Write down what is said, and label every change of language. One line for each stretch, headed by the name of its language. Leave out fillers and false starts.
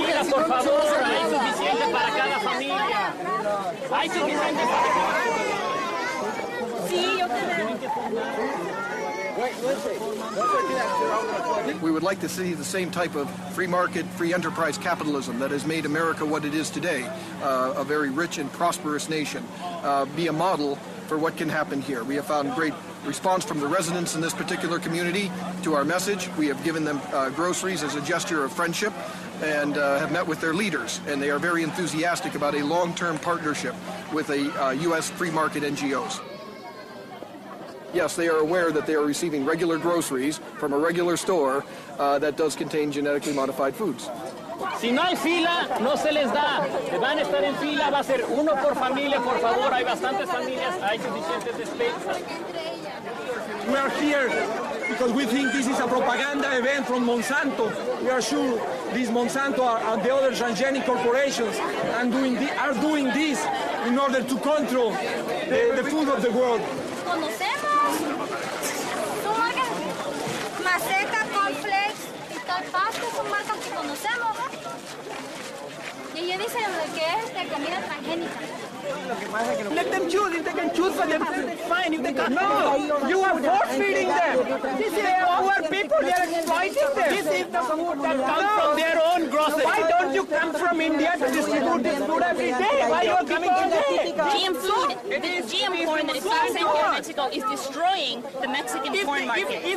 Spanish: Por favor, hay suficiente para cada familia. Hay suficiente para cada familia. Sí, yo creo.
English: We would like to see the same type of free market, free enterprise capitalism that has made America what it is today, a very rich and prosperous nation, be a model for what can happen here. We have found great response from the residents in this particular community to our message. We have given them groceries as a gesture of friendship and have met with their leaders, and they are very enthusiastic about a long-term partnership with a U.S. free market NGOs. yes, they are aware that they are receiving regular groceries from a regular store that does contain genetically modified foods.
Spanish: Si no hay fila, no se les da. Van a estar en fila, va a ser uno por familia, por favor. Hay bastantes familias, hay suficientes despensas.
English: We are here because we think this is a propaganda event from Monsanto. We are sure these Monsanto and the other transgenic corporations are doing this in order to control the food of the world.
Spanish: Conocemos. Maseca, Cornflakes y Pasta son marcas que conocemos. Y ellos dicen que es comida transgénica.
English: Let them choose. If they can choose for themselves, fine. If they can't, no. You are force-feeding them. This is our people. They are exploiting them. This is the food that comes from their own grocery. Why don't you come from India to distribute this food every day? Why are you coming today? GM food, the GM corn that is being sent here in Mexico is destroying the Mexican corn market.